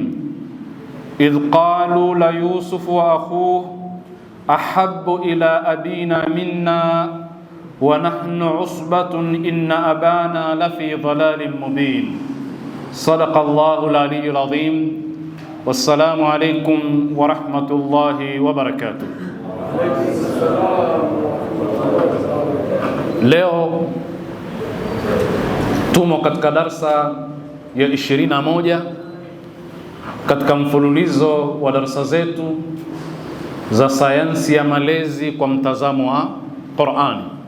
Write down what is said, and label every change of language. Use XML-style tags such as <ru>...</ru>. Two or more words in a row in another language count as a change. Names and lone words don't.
<ar>إذ قالوا ليوسف وأخوه أحب إلى أبينا منا ونحن عصبة إن أبانا لفي ضلال مبين. صدق الله العلي العظيم. والسلام عليكم ورحمة الله وبركاته.</ar> <sw>Leo tumo katika darsa ya 21 katika mfululizo wa darsa zetu za sayansi ya malezi kwa mtazamo wa Qur'an.</sw>